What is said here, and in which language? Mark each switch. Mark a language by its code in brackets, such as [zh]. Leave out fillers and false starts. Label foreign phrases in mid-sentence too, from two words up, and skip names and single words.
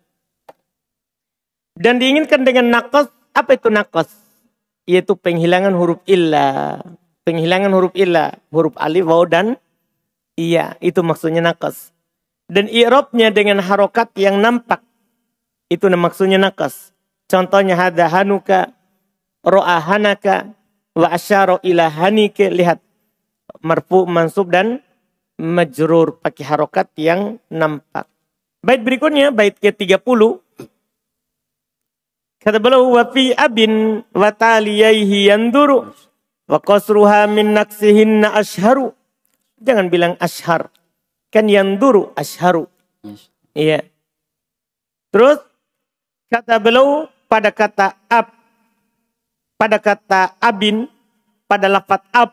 [id] Dan diinginkan dengan naqas, apa itu naqas? Yaitu penghilangan huruf illah. Penghilangan huruf illah, huruf alif, waw dan iya, itu maksudnya naqas. Dan i'rabnya dengan harokat yang nampak, itu maksudnya naqas. [ar] Contohnya هذا هنوك رأى هناك وأشار إلى هنيك. [id] Lihat, marfu, mansub dan majrur pakai harokat yang nampak. Bait berikutnya, bait ke-30. Kata beliau, [ar] وفي أب وتالييه يندر. وقصرها من نقصهن أشهر. [id] Jangan bilang ashar. Kan [ar] يندر أشهر. [id] Iya. Terus kata beliau pada kata ab. Pada kata abin. Pada lafaz ab.